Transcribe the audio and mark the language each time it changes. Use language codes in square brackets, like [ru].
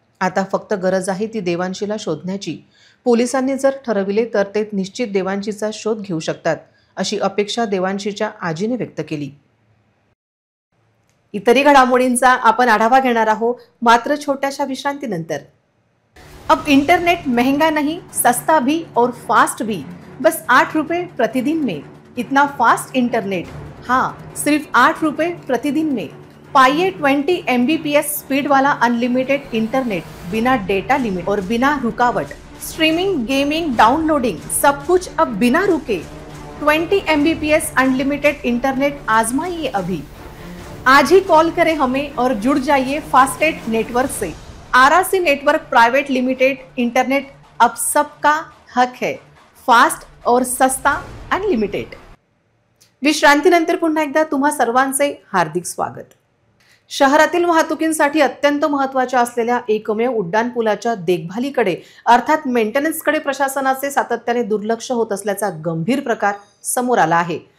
[mr] आता फक्त गरज आहे ती देवांशीला शोधण्याची। पोलिसांनी जर ठरविले तर ते निश्चित देवांशीचा शोध घेऊ शकतात, अशी अपेक्षा देवांशीच्या आजीने व्यक्त केली। इतरही घडामोडींचा आपण आढावा घेणार आहोत, मात्र छोट्याशा विश्रांतीनंतर। [hi] अब इंटरनेट महंगा नहीं, सस्ता भी और फास्ट भी, बस 8 रुपए प्रतिदिन में। इतना फास्ट इंटरनेट, हाँ, सिर्फ 8 रुपए प्रतिदिन में। पाइए 20 MBPS स्पीड वाला अनलिमिटेड इंटरनेट, बिना डेटा लिमिट और बिना रुकावट। स्ट्रीमिंग, गेमिंग, डाउनलोडिंग, सब कुछ अब बिना रुके। 20 MBPS अनलिमिटेड इंटरनेट आजमाइए अभी। आज ही कॉल करें हमें और जुड़ जाइए फास्टेट नेटवर्क से। RRC network private limited internet अब सबका हक है, फास्ट और सस्ता अनलिमिटेड। [mr] विश्रांतीनंतर पुन्हा एकदा तुम्हा सर्वांचे हार्दिक स्वागत। शहरातील वाहतुकीसाठी अत्यंत महत्त्वाच्या असलेल्या एकमेव उड्डाणपुलाच्या देखभालीकडे अर्थात मेंटेनन्सकडे प्रशासनाचे सातत्याने दुर्लक्ष होत असल्याचा गंभीर प्रकार समोर आला आहे।